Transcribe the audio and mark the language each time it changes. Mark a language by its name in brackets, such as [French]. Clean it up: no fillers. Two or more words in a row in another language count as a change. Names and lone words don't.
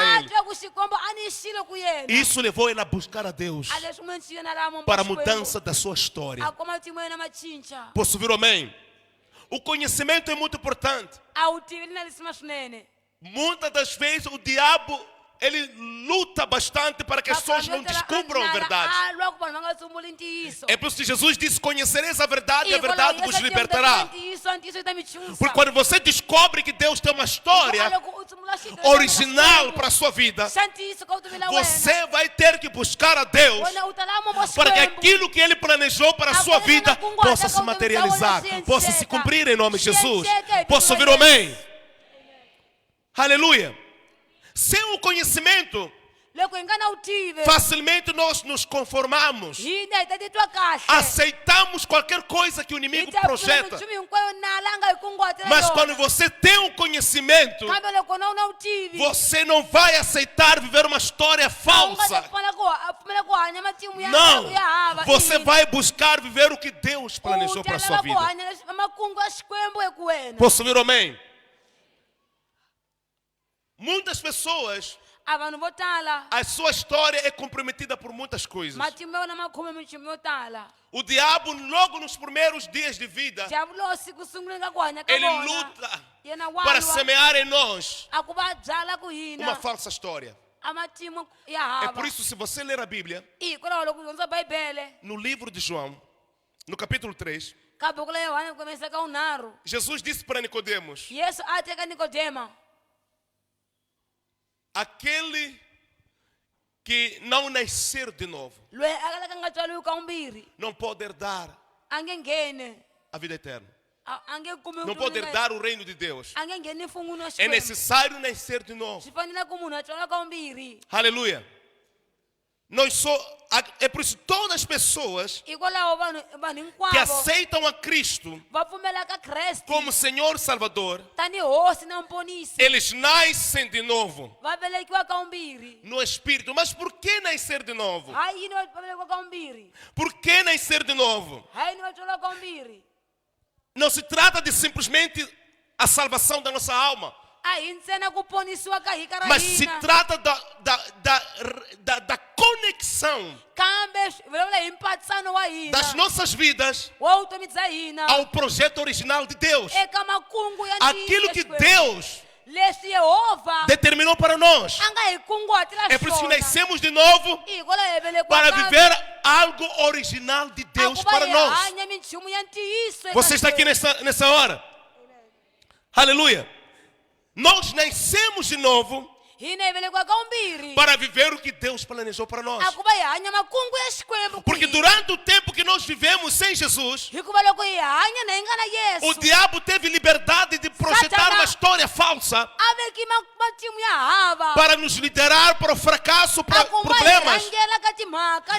[Tsonga] A [Portuguese] ele. [Tsonga] twa ku Xikwembu a ni xile ku yena. [Portuguese] Isso levou ele a buscar a Deus [Tsonga] A leswi n'wi xiyena laha mombo [Portuguese] para a [Tsonga] Xikwembu. [Portuguese] mudança da sua história. [Tsonga] A kuma matimu ya yena ma cinca. [Portuguese] Posso ouvir amém? O conhecimento é muito importante. [Tsonga] A wu tivi li na lisima swinene. [Portuguese] Muitas das vezes o diabo, ele luta bastante para que as pessoas não descubram a verdade. [Tsonga] A lwa ku vanhu va nga tsumbuli ntiyiso. [Portuguese] É por isso que Jesus disse, conhecereis a verdade e a verdade vos libertará. [Tsonga] Ntiyiso, ntiyiso yi ta mi tshunisa. [Portuguese] Porque quando você descobre que Deus tem uma história [Tsonga] Loko u tsumbula xilo [Portuguese] original para a sua vida, [Tsonga] xa ntiyiso ka vutomi la wena. [Portuguese] você vai ter que buscar a Deus [Tsonga] Wena u ta laha mombo [Portuguese] para que [Tsonga] Xikwembu. [Portuguese] aquilo que Ele planejou para a sua vida possa se materializar, possa se cumprir em nome de Jesus. Posso ouvir um amém? Aleluia. Sem o conhecimento, [Tsonga] Loko hi nga na wu tivi, [Portuguese] facilmente nós nos conformamos, [Tsonga] hina hi ta titwa kahle. [Portuguese] aceitamos qualquer coisa que o [Tsonga] Hi [Portuguese] inimigo [Tsonga] ta pfuna [Portuguese] projeta. [Tsonga] minchumu hinkwayo nala a nga hi kunguhatela [Portuguese] Mas [Tsonga] yona. [Portuguese] quando você tem um conhecimento, [Tsonga] Kambe loko na wu na wu tivi, [Portuguese] você não vai aceitar viver uma história [Tsonga] a wu nga ta [Portuguese] falsa. [Tsonga] pfumela ku hanya matimu ya [Portuguese] Não, [Tsonga] ya hava. [Portuguese] você vai buscar viver o que Deus planejou para a sua [Tsonga] ku [Portuguese] vida. [Tsonga] hanya leswi makungu ya Xikwembu hi ku wena. [Portuguese] Posso ouvir amém? Muitas pessoas, [Tsonga] A vanhu vo tala [Portuguese] a sua história é comprometida por muitas coisas. [Tsonga] matimu ya vona ma khome minchumu yo tala. [Portuguese] O diabo, logo nos primeiros dias de vida, [Tsonga] Diavulosi ku sunguleni ka ku hanya ka [Portuguese] ele [Tsonga] vona, [Portuguese] luta [Tsonga] yena wa [Portuguese] para [Tsonga] lwa [Portuguese] semear em nós [Tsonga] a ku va byala ku [Portuguese] uma [Tsonga] hina [Portuguese] falsa história. [Tsonga] a matimu ya [Portuguese] É [Tsonga] hava. [Portuguese] por isso, se você ler a Bíblia, [Tsonga] Hikwalaho loko u dyondza Bibele [Portuguese] no livro de João, no capítulo 3, [Tsonga] ka buku la Yohana ku kombisa ka unharhu, [Portuguese] Jesus disse para Nicodemos: [Tsonga] Yesu a te ka Nikodema, [Portuguese] aquele que não nascer de novo [Tsonga] loyi a kalaka nga tswaliwi ka vumbirhi [Portuguese] não pode herdar [Tsonga] a nge ngheni, [Portuguese] a vida eterna, [Tsonga] a nge kumi [Portuguese] não pode herdar o reino de Deus. [Tsonga] a nge ngheni efungwini wa [Portuguese] É [Tsonga] Xikwembu. [Portuguese] necessário nascer de novo. [Tsonga] Swi fanele ku munhu a tswala ka vumbirhi. [Portuguese] Aleluia. É por isso todas as pessoas [Tsonga] Hikwalaho vanhu [Portuguese] que [Tsonga] hinkwavo [Portuguese] aceitam a Cristo [Tsonga] va pfumela ka Kreste [Portuguese] como Senhor Salvador, [Tsonga] tani hosi na mponisi, [Portuguese] eles nascem de novo [Tsonga] va velekiwa ka vumbirhi. [Portuguese] no Espírito. Mas por que nascer de novo? [Tsonga] Hayi yini va velekiwa ka vumbirhi, [Portuguese] Por que nascer de novo? [Tsonga] hayi yini va tswala ka vumbirhi. [Portuguese] Não se trata de simplesmente a salvação da nossa alma, [Tsonga] A hi ntsena ku ponisiwa ka hika ra [Portuguese] mas se [Tsonga] hina, [Portuguese] trata da conexão [Tsonga] kambe vulavula hi mpatsano wa hina [Portuguese] das nossas vidas [Tsonga] wa vutomi bya hina [Portuguese] ao projeto original de Deus. [Tsonga] eka makungu ya [Portuguese] Aquilo [Tsonga] ntiyiso [Portuguese] que [Tsonga] ya Xikwembu. [Portuguese] Deus [Tsonga] leswi Yehova [Portuguese] determinou para nós. [Tsonga] a nga hi kunguhatela [Portuguese] É por isso que [Tsonga] swona [Portuguese] nascemos de novo [Tsonga] hikwalaho hi velekiwa [Portuguese] para [Tsonga] kambe. [Portuguese] viver algo original de [Tsonga] A [Portuguese] Deus [Tsonga] ku va [Portuguese] para [Tsonga] hi [Portuguese] nós. [Tsonga] hanya minchumu ya ntiyiso eka [Portuguese] Você está aqui [Tsonga] Xikwembu. [Portuguese] nessa hora. Aleluia. Nós nascemos de novo [Tsonga] Hina hi velekiwa ka vumbirhi [Portuguese] para viver o que Deus planejou para nós. [Tsonga] a ku va hi hanya makungu ya Xikwembu ku [Portuguese] Porque [Tsonga] hina. [Portuguese] durante o tempo que nós vivemos sem Jesus, [Tsonga] Hikuva loko hi hanya na hi nga na [Portuguese] o [Tsonga] Yesu [Portuguese] diabo teve liberdade de projetar uma história falsa [Tsonga] a veki matimu ya hava [Portuguese] para nos liderar para o fracasso, para [Tsonga] a ku va hi [Portuguese] problemas, [Tsonga] rhangela ka timhaka ni